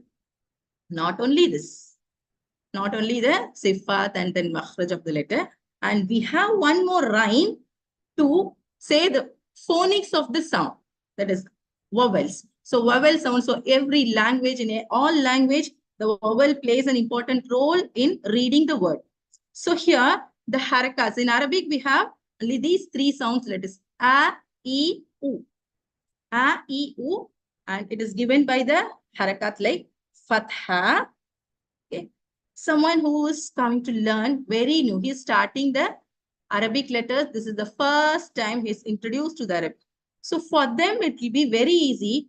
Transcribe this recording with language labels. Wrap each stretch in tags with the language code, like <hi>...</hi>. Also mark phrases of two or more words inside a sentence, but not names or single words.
<en>Not only this, not only the sifat and then makhraj of the letter, and we have one more rhyme to say the phonics of the sound, that is vowels. So vowel sound, so every language, in all language, the vowel plays an important role in reading the word. So here, the harakats, in Arabic, we have only these three sounds, that is a, e, u. A, e, u, and it is given by the harakat like fatha. Okay. Someone who is coming to learn, very new, he is starting the Arabic letters. This is the first time he is introduced to the Arabic. So for them, it will be very easy.</en>